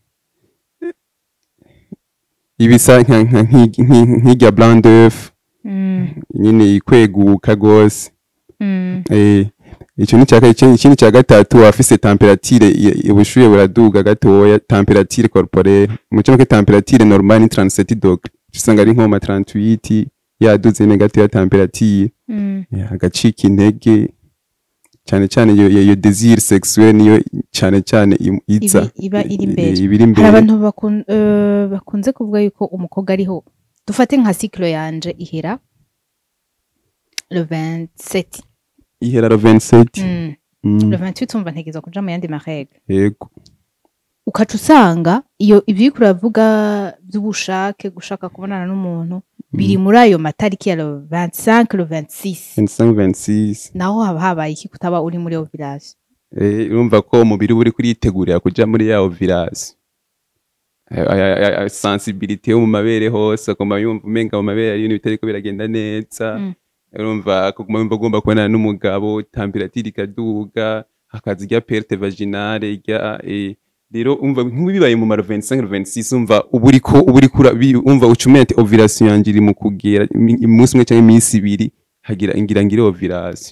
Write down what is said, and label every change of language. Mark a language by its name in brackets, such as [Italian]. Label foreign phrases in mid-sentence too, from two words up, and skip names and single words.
[Rundi] ibisa nk'irya [French] blanc d'œuf [Rundi] nyine ikweguka gose icyo ni ikindi cya gatatu afise temperature ubushuye buraduga gatoya [French] temperature corporelle [Rundi] mu cyo [French] temperature normale [Rundi] ni 37 degrees usanga ari nko ma 38 yaduze negative temperature agacika intege cyane cyane iyo [French] désir sexuel [Rundi] niyo cyane iba iri imbere hari abantu bakunze kuvuga yuko umukobwa ariho dufate nka cycle yanje ihera le 27 ihera le 27 le 28 umva ntegeza kuja mu yandi marègle yego ukaca usanga iyo ibyo kuravuga by'ubushake gushaka kubonana n'umuntu biri muri ayo matariki ya le 25 le 26 naho haba habaye iki kutaba uri muri ovulation urumva ko umubiri uri kuritegurira kuja muri ya ovulation sensibilité yo mu mabere hose akoma yumva umenga mu mabere ari ibintu bitariko biragenda neza urumva ko ugomba kubonana n'umugabo temperature ikaduga hakaza irya [French] perte vaginale [Rundi] irya rero umva nk'ibibaye mu maro 25 26 umva umva ucumete ovulation yanje iri mu kugera umunsi umwe cyangwa iminsi ibiri hagira ngire ovulation